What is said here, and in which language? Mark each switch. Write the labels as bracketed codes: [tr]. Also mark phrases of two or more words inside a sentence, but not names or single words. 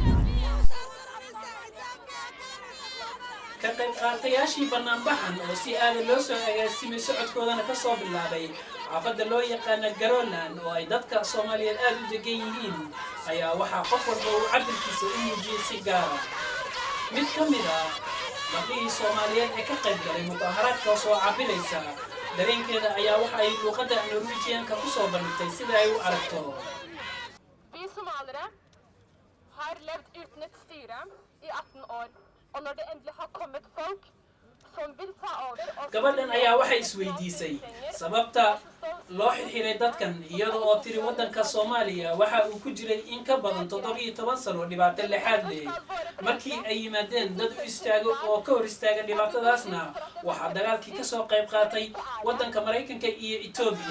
[so] ka qayb qaatayaashii banaanbaxan oo si aad loo soo agaasimay socodkoodana ka soo bilaabay xaafadda loo yaqaan Garoland oo ay dadka Soomaaliyeed aad u degan yihiin ayaa waxaa qof walba uu cabirkiisa u muujiyay si gaar ah. mid ka mid ah dadkii Soomaaliyeed ee ka qayb galay mudaharaadka soo cabilaysa dareenkeeda ayaa waxa ay luqadda Norwegian-ka ku soo bandhigtay sida ay u aragto. [no] Vi somaliere har levd uten et styre i 18 år, og når det endelig har kommet folk som vil ta over og [so] gabadhan ayaa waxay isweydiisay sababta loo xirxiray dadkan iyada oo tiri wadanka Soomaaliya waxa uu ku jiray in ka badan 17 sano dhibaato lixaad leh. markii ay yimaadeen dad u istaago oo ka hor istaaga dhibaatadaasna waxa dagaalkii ka soo qayb qaatay wadanka Mareykanka iyo Itoobiya.